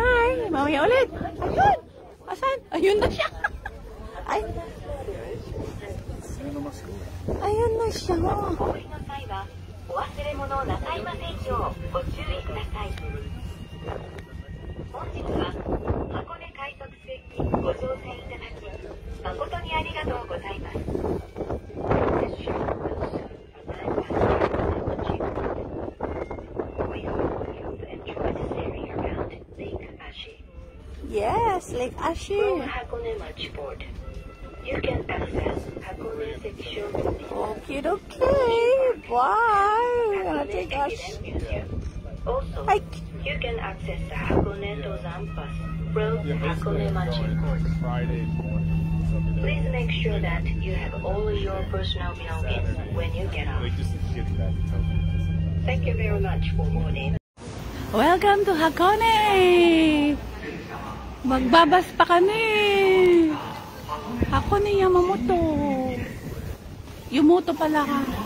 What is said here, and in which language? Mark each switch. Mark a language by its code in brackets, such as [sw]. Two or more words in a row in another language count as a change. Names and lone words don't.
[tl] Okay, mamaya ulit. Ayun! Asan? Ayun na siya. Ay. Ayun na siya. [ja] お降りの際はお忘れ物をなさいませんようご注意ください。本日は箱根快速線にご乗船いただき誠にありがとうございます。 [en] Yes, Lake Ashi. From Hakone Matchport, you can access Hakone section of the Okay, okay. Bye. Gonna take us. Also, Hi. you can access the Hakone Dozan Pass from Hakone Matchport. Friday morning. Please make sure that you have all your personal belongings when you get off. Just getting back to Tokyo. Thank you very much for boarding. Welcome to Hakone. [tl] Magbabas pa kami. Hakone Yamamoto. Yumoto pala ka.